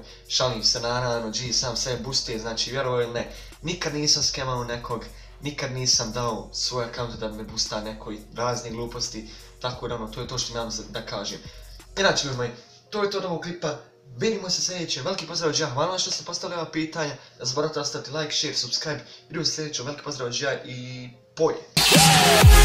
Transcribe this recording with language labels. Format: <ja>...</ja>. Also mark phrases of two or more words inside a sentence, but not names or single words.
<bs>Šalim se naravno, G sam sebe bustuje, znači vjerovao ili ne. Nikad nisam skemao nekog, nikad nisam dao svoj account da me busta nekoj razne gluposti. Tako da ono, to je to što imam da kažem. Inače ljudi moji, to je to od ovog klipa. Vidimo se sljedećem, veliki pozdrav od ja, hvala vam što ste postavili ova pitanja, ne zaboravite ostaviti</bs> <en>like, share, subscribe,</en> <bs>vidimo se sljedećem, veliki pozdrav od ja i poje!</bs>